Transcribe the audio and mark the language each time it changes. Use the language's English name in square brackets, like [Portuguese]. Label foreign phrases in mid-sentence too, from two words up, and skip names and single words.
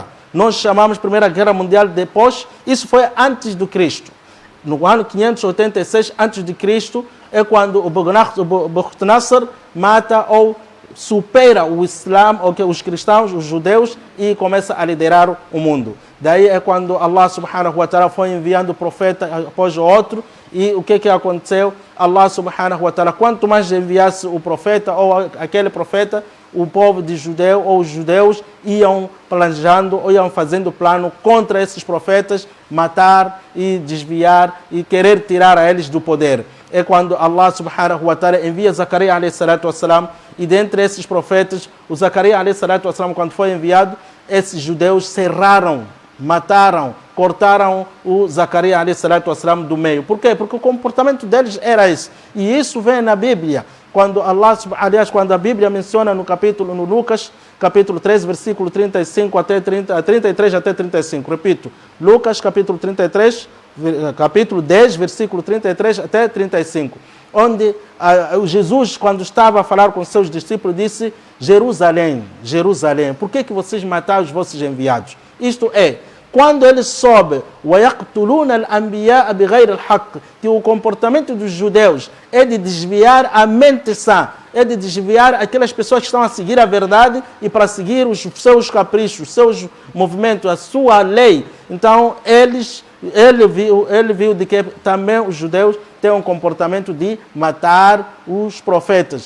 [Portuguese] Nós chamamos Primeira Guerra Mundial depois, isso foi antes do Cristo. No ano 586 antes de Cristo é quando o Bukhtanasr mata ou supera o Islã, os cristãos, os judeus, e começa a liderar o mundo. Daí é quando [Arabic] الله سبحانه وتعالى [Portuguese] foi enviando profeta após o outro, e o que aconteceu? [Arabic] الله سبحانه وتعالى, [Portuguese] quanto mais enviasse o profeta ou aquele profeta, o povo de judeu ou os judeus iam planejando ou iam fazendo plano contra esses profetas, matar e desviar e querer tirar a eles do poder. É quando [Arabic] الله سبحانه وتعالى [Portuguese] envia Zacarias [Arabic] عليه الصلاة والسلام, [Portuguese] e dentre esses profetas, o Zacarias [Arabic] عليه الصلاة والسلام, [Portuguese] quando foi enviado, esses judeus cerraram, mataram, cortaram o Zacarias [Arabic] عليه الصلاة والسلام [Portuguese] do meio. Por quê? Porque o comportamento deles era esse. E isso vem na Bíblia. Quando quando a Bíblia menciona no Lucas, capítulo 3, versículo 35 até 33 até 35. Repito, Lucas, capítulo 33, capítulo 10, versículo 33 até 35. Onde Jesus, quando estava a falar com seus discípulos, disse: Jerusalém, Jerusalém, por que vocês mataram os vossos enviados? Isto é, Quando ele soube [Arabic] وَيَقْتُلُونَ الْأَنْبِيَاءَ بِغَيْرِ الْحَقِّ, [Portuguese] que o comportamento dos judeus é de desviar a mente sã, é de desviar aquelas pessoas que estão a seguir a verdade e para seguir os seus caprichos, os seus movimentos, a sua lei. Então ele viu de que também os judeus têm um comportamento de matar os profetas.